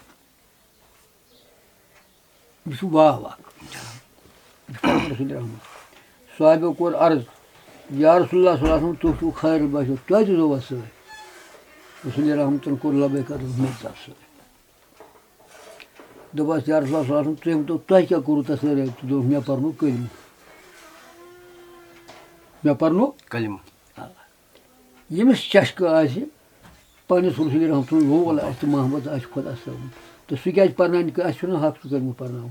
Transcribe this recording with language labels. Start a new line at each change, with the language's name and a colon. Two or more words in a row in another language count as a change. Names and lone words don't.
Kashmiri: یہِ چھُ واو اکھ رسوٗلِ رحمت صحابیو کوٚر عرض
Arabic: یا رسول اللہ صلی اللہ علیہ وسلم
Kashmiri: تُہۍ چھُو خیر باسیو کیٛازِ زووَس سۭتۍ رسول رحمتن کوٚر لبیک میٚژ سۭتۍ دوٚپہَس
Arabic: یا رسول اللہ صلی اللہ علیہ وسلم
Kashmiri: تُہۍ ؤنۍتو تۄہہِ کیٛاہ کوٚروٕ تَتھ سۭتۍ تہٕ دوٚپُکھ مےٚ پَرنو کٔلمہٕ مےٚ پَرنو کلم ییٚمِس چشکہٕ آسہِ پنٛنِس رسول رحمتُن لول آسہِ تہٕ محبت آسہِ خۄدا صٲبُن تہٕ سُہ کیٛازِ پَرناونہِ اَسہِ چھُنہٕ حق سُہ کٔلمہٕ پَرناوُن